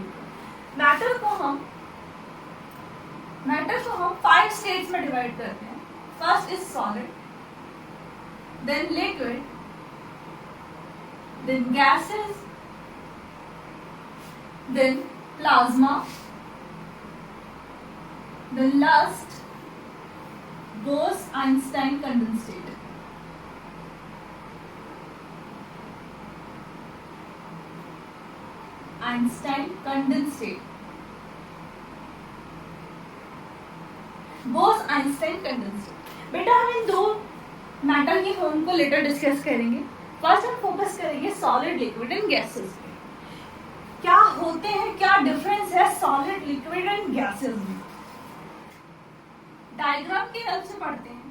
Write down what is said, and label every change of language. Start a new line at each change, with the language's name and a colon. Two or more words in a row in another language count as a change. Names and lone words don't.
Hindi: मैटर को हम 5 स्टेट्स में डिवाइड करते हैं।
English: first is solid, then liquid, then gases, then plasma, then last Bose-Einstein condensate. Einstein condensate. Bose-Einstein condensate.
Hindi: बेटा हम इन दो मैटर की फॉर्म को
English: later discuss
Hindi: करेंगे। फर्स्ट हम फोकस करेंगे
English: solid, liquid and gases
Hindi: पे। क्या होते हैं, क्या डिफरेंस है
English: solid, liquid and gases
Hindi: में। डायग्राम की हेल्प से पढ़ते हैं।